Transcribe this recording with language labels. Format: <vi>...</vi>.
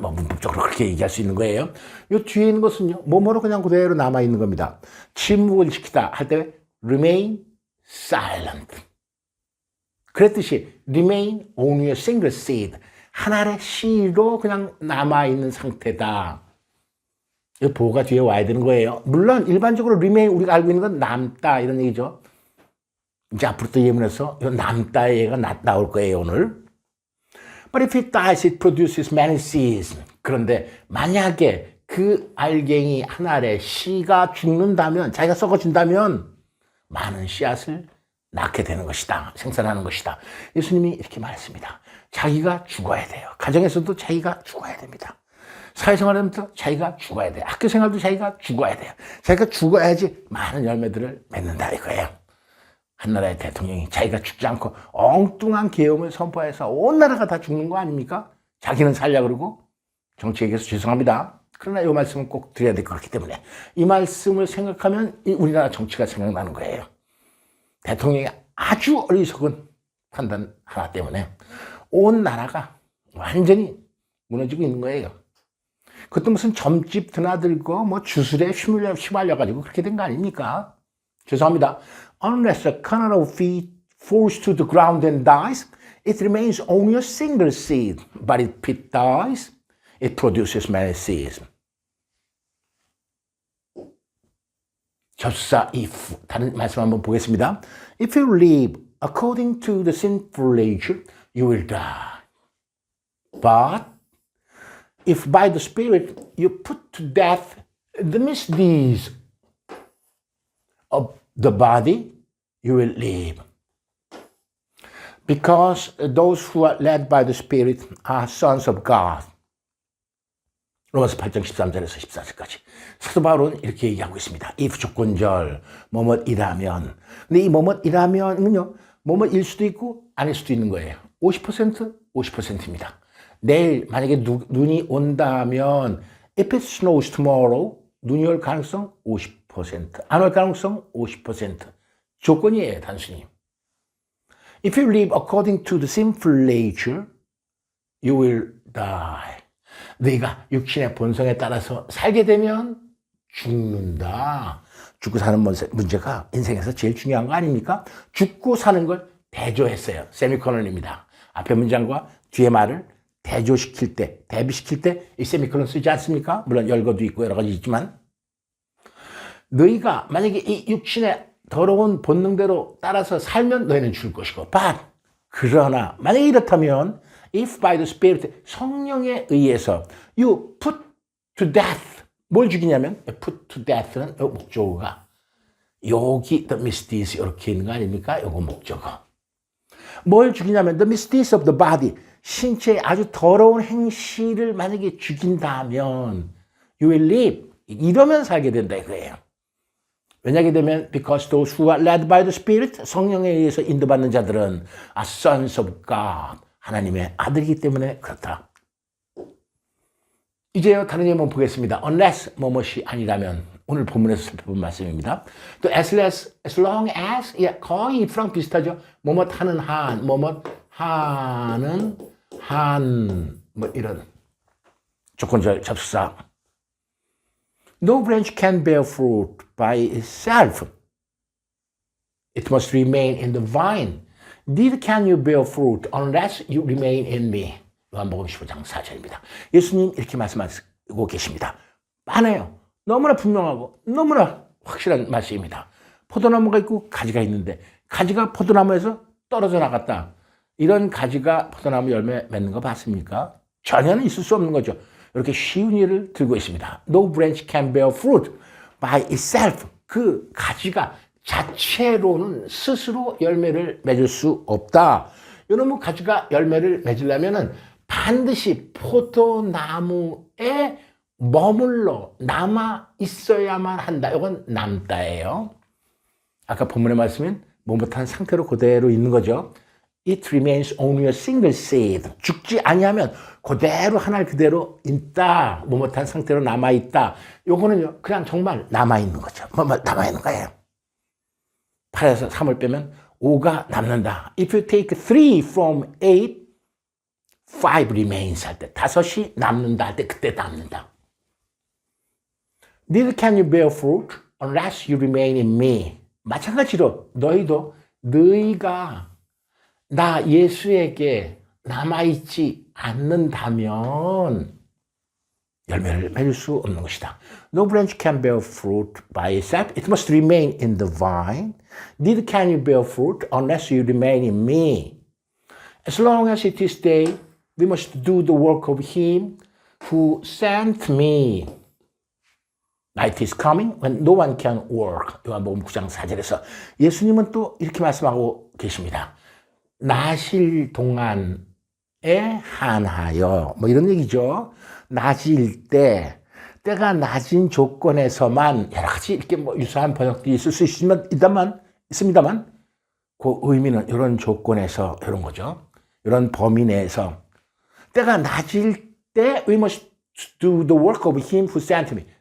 <ko>뭐 문법적으로 그렇게 얘기할 수 있는 거예요. 이 뒤에 있는 것은요, 뭐뭐로 그냥 그대로 남아 있는 겁니다. 침묵을 지키다 할 때</ko> <en>remain silent.</en> <ko>그랬듯이</ko> <en>remain only a single seed.</en> <ko>하나의 씨로 그냥 남아있는 상태다. 이 보호가 뒤에 와야 되는 거예요. 물론 일반적으로 remain 우리가 알고 있는 건 남다 이런 얘기죠. 이제 앞으로 또 예문에서 남다의 얘가 나올 거예요 오늘.</ko> <en>But if it dies, it produces many seeds.</en> <ko>그런데 만약에 그 알갱이 한 알의 씨가 죽는다면, 자기가 썩어진다면 많은 씨앗을 낳게 되는 것이다. 생산하는 것이다. 예수님이 이렇게 말했습니다. 자기가 죽어야 돼요. 가정에서도 자기가 죽어야 됩니다. 사회생활에서도 자기가 죽어야 돼요. 학교생활도 자기가 죽어야 돼요. 자기가 죽어야지 많은 열매들을 맺는다 이거예요. 한 나라의 대통령이 자기가 죽지 않고 엉뚱한 계엄을 선포해서 온 나라가 다 죽는 거 아닙니까? 자기는 살려고 그러고. 정치에게서 죄송합니다. 그러나 이 말씀은 꼭 드려야 될 것 같기 때문에 이 말씀을 생각하면 우리나라 정치가 생각나는 거예요. 대통령이 아주 어리석은 판단 하나 때문에 온 나라가 완전히 무너지고 있는 거예요. 그것도 무슨 점집 드나들고 뭐 주술에 휘말려가지고 그렇게 된 거 아닙니까? 죄송합니다.</ko> <en>Unless a kernel of wheat falls to the ground and dies, it remains only a single seed. But if it dies, it produces many seeds.</en> <ko>접수사 if. 다른 말씀 한번 보겠습니다.</ko> <en>If you live according to the sinful nature, you will die. But if by the Spirit you put to death the misdeeds of the body, you will live. Because those who are led by the Spirit are sons of God.</en> <ko>로마서 8장 13절에서 14절까지. 사도 바울은 이렇게 얘기하고 있습니다. if 조건절, 뭐뭐이라면. 근데 이 뭐뭐이라면은요, 뭐뭐일 수도 있고 아닐 수도 있는 거예요. 50%, 50%입니다. 내일 만약에 눈이 온다면</ko> <en>if it snows tomorrow,</en> <ko>눈이 올 가능성 50%, 안 올 가능성 50%. 조건이에요, 단순히.</ko> <en>If you live according to the sinful nature, you will die.</en> <ko>너희가 육신의 본성에 따라서 살게 되면 죽는다. 죽고 사는 문제가 인생에서 제일 중요한 거 아닙니까? 죽고 사는 걸 대조했어요. 세미콜론입니다. 앞에 문장과 뒤에 말을 대조시킬 때, 대비시킬 때 이 세미콜론 쓰지 않습니까? 물론 열거도 있고 여러 가지 있지만 너희가 만약에 이 육신의 더러운 본능대로 따라서 살면 너희는 죽을 것이고 but 그러나 만약에 이렇다면</ko> <en>if by the Spirit</en> <ko>성령에 의해서</ko> <en>you put to death</en> <ko>뭘 죽이냐면</ko> <en>put to death</en> <ko>는 목적어가 여기</ko> <en>the misdeeds</en> <ko>이렇게 있는 거 아닙니까? 요거 목적어. 뭘 죽이냐면</ko> <en>the misdeeds of the body</en> <ko>신체의 아주 더러운 행실을 만약에 죽인다면</ko> <en>you will live</en> <ko>이러면 살게 된다 이거예요. 왜냐하게 되면</ko> <en>because those who are led by the Spirit</en> <ko>성령에 의해서 인도받는 자들은</ko> <en>are sons of God</en> <ko>하나님의 아들이기 때문에 그렇다. 이제요 다른 예문 보겠습니다. unless 뭐뭇이 아니라면 오늘 본문에서 살펴본 말씀입니다. 또 as long as 예, 거의 이프랑 비슷하죠. 뭐뭇 하는 한 뭐뭇 하는 한 뭐 이런 조건절 접수사.</ko> <en>No branch can bear fruit by itself. It must remain in the vine. Neither can you bear fruit unless you remain in me.</en> <ko>요한복음 15장 4절입니다. 예수님 이렇게 말씀하고 계십니다. 많아요. 너무나 분명하고 너무나 확실한 말씀입니다. 포도나무가 있고 가지가 있는데 가지가 포도나무에서 떨어져 나갔다. 이런 가지가 포도나무 열매 맺는 거 봤습니까? 전혀는 있을 수 없는 거죠. 이렇게 쉬운 일을 들고 있습니다.</ko> <en>No branch can bear fruit by itself.</en> <ko>그 가지가 자체로는 스스로 열매를 맺을 수 없다. 이놈의 가지가 열매를 맺으려면은 반드시 포도나무에 머물러 남아 있어야만 한다. 이건 남다예요. 아까 본문의 말씀은 못한 상태로 그대로 있는 거죠.</ko> <en>It remains only a single seed.</en> <ko>죽지 아니하면 그대로 하나를 그대로 있다. 못한 상태로 남아 있다. 요거는요 그냥 정말 남아 있는 거죠. 남아 있는 거예요. 8에서 3을 빼면 5가 남는다.</ko> <en>If you take 3 from 8, 5 remains</en> <ko>할 때 5이 남는다 할 때 그때 남는다.</ko> <en>Neither can you bear fruit unless you remain in me.</en> <ko>마찬가지로 너희도 너희가 나 예수에게 남아있지 않는다면 열매를 맺을 수 없는 것이다.</ko> <en>No branch can bear fruit by itself. It must remain in the vine. Neither can you bear fruit unless you remain in me. As long as it is day, we must do the work of him who sent me. Night is coming when no one can work.</en> <ko>요한복음 9장 4절에서 예수님은 또 이렇게 말씀하고 계십니다. 나실 동안에 한하여 뭐 이런 얘기죠. 낮일 때 때가 낮은 조건에서만 여러 가지 이렇게 뭐 유사한 번역들이 있을 수 있습니다만 그 의미는 이런 조건에서 이런 거죠. 이런 범위 내에서 때가 낮을 때</ko> <en>we must do the work of him who sent me.</en>